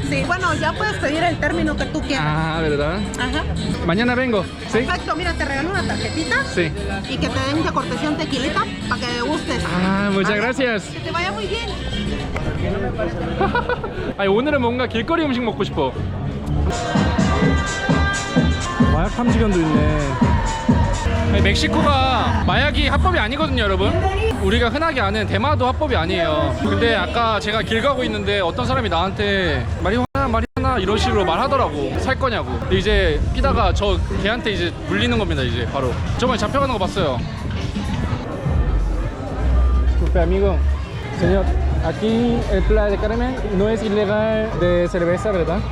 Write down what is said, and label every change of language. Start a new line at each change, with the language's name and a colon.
Spanish: Sí, bueno, ya puedes pedir el término que tú quieras. Ah, ¿verdad? Ajá. Mañana vengo, ¿sí? Perfecto, mira, te regalo una tarjetita Sí. y que te den de cortesía un tequilita para que degustes. Ah, muchas ¿Vale? gracias. Que te vaya muy bien.
Korean: 아니, 오늘은 뭔가 길거리 음식 먹고 싶어. 마약 탐지견도 있네. 아니, 멕시코가 마약이 합법이 아니거든요, 여러분. 우리가 흔하게 아는 대마도 합법이 아니에요. 근데 아까 제가 길 가고 있는데 어떤 사람이 나한테 마리화나 이런 식으로 말하더라고. 살 거냐고. 근데 이제 피다가 저 걔한테 이제 물리는 겁니다, 이제 바로. 저번에 잡혀가는 거 봤어요.
Spanish: Disculpe, amigo. Señor, aquí el Playa del Carmen no es ilegal de cerveza, ¿verdad?